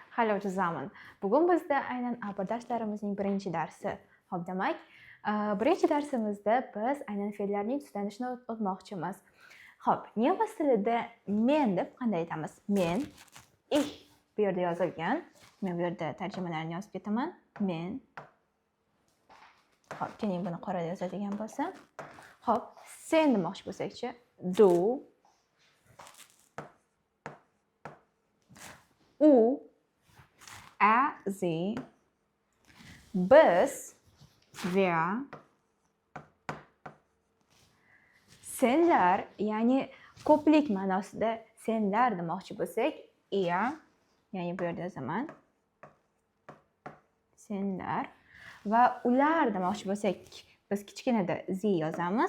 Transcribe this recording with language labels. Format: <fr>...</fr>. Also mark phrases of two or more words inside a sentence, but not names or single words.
<de>Hallo zusammen.</de> <uz>Bugun bizda aynan A1 darslarimizning birinchi darsi. Xo'p, demak, birinchi darsimizda biz aynan fe'llarning tiklanishini o'tmoqchimiz. Xo'p, nemis tilida men deb qanday aytamiz? Men, ich bu yerda yozilgan. Men bu yerda tarjimalarini yozib ketaman. Men. Xo'p, keling buni qorada yozadigan bo'lsam. Xo'p, sen demoqchi bo'lsak-chi? Du. U.</uz> <de>Sie, biz, wir,</de> <uz>senlar, ya'ni ko'plik ma'nosida senlar demoqchi bo'lsak, ihr, ya'ni bu yerda yozaman. Senlar va ular demoqchi bo'lsak, biz kichkinada sie yozamiz.</uz>